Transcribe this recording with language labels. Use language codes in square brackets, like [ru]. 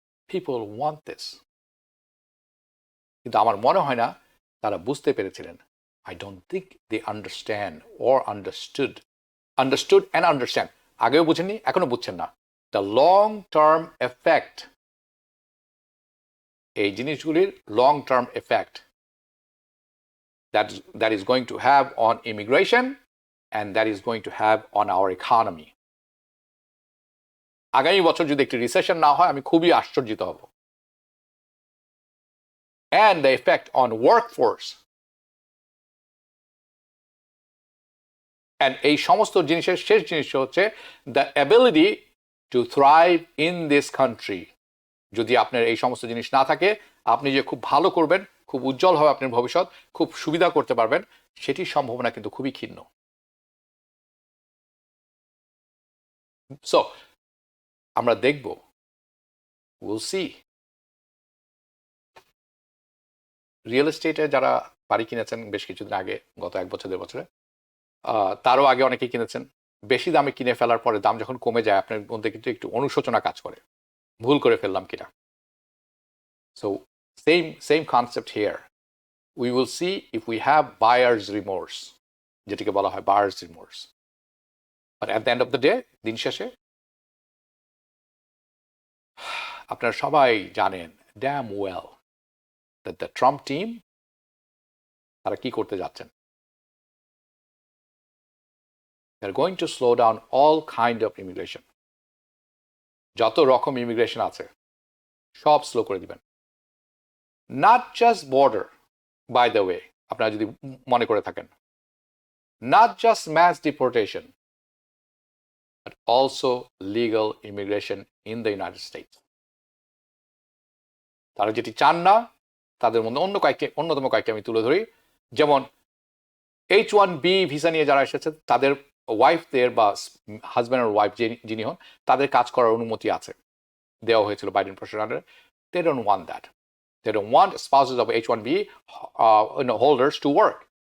[en] people want this [bn] কিন্তু আমার মনে হয় না তারা বুঝতে পেরেছিলেন [en] I don't think they understand or understood and understand [bn] আগেও বুঝেননি এখনো বুঝছেন না [en] the long term effect [bn] এই জিনিসগুলির [en] Long term effect that is going to have on immigration and that is going to have on our economy. [bn] আগামী বছর যদি একটি রিসেশন না হয় আমি খুবই আশ্চর্যিত হব। [en] And the effect on workforce. And [bn] এই সমস্ত জিনিসের শেষ জিনিস হচ্ছে [en] the ability to thrive in this country. [bn] যদি আপনার এই সমস্ত জিনিস না থাকে, আপনি যে খুব ভালো করবেন, খুব উজ্জ্বল হবে আপনার ভবিষ্যৎ, খুব সুবিধা করতে পারবেন, সেটির সম্ভাবনা কিন্তু খুবই ক্ষীণ। সো আমরা দেখব, [en] Will see. [bn] রিয়েল এস্টেটে যারা বাড়ি কিনেছেন বেশ কিছুদিন আগে, গত 1 বছর 1.5 বছরে, তারও আগে অনেকেই কিনেছেন, বেশি দামে কিনে ফেলার পরে দাম যখন কমে যায় আপনার মধ্যে কিন্তু একটু অনুশোচনা কাজ করে, ভুল করে ফেললাম কিনা। [en] So same concept here. We will see if we have buyer's remorse, [bn] যেটাকে বলা হয় [en] buyer's remorse. But at the end of the day, [bn] দিন শেষে আপনারা সবাই জানেন [en] damn well that the Trump team [bn] তারা কি করতে যাচ্ছেন। [en] They're going to slow down all kind of immigration. [bn] যত রকম ইমিগ্রেশন আছে সব স্লো করে দিবেন। [en] Not just border, by the way, [bn] আপনারা যদি মনে করে থাকেন, [en] not just mass deportation, but also legal immigration in the United States. [bn] তারা যেটি চান না, তাদের মধ্যে অন্যতম কয়েকটি আমি তুলে ধরি। যেমন H1B ভিসা নিয়ে যারা এসেছে, তাদের ওয়াইফদের বা হাজব্যান্ড আর ওয়াইফ যিনি হন, তাদের কাজ করার অনুমতি আছে, দেওয়া হয়েছিল বাইডেন প্রশাসনের। [en] They don't want that. They don't want spouses of H1B holders to work.